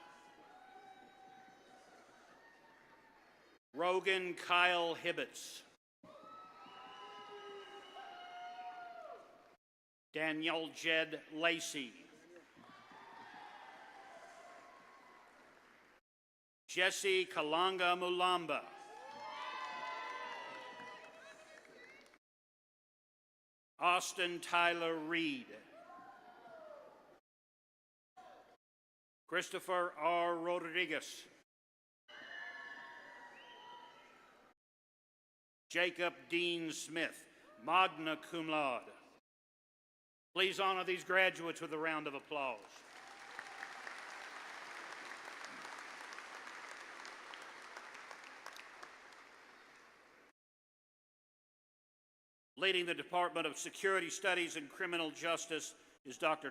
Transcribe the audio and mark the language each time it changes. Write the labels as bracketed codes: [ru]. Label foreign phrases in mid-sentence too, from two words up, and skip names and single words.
[en] Rogan Kyle Hibbets. Danielle Jed Lacey. Jesse Kalanga Mulamba. Austin Tyler Reed. Christopher R. Rodriguez. Jacob Dean Smith, magna cum laude. Please honor these graduates with a round of applause. Leading the Department of Security Studies and Criminal Justice is Dr.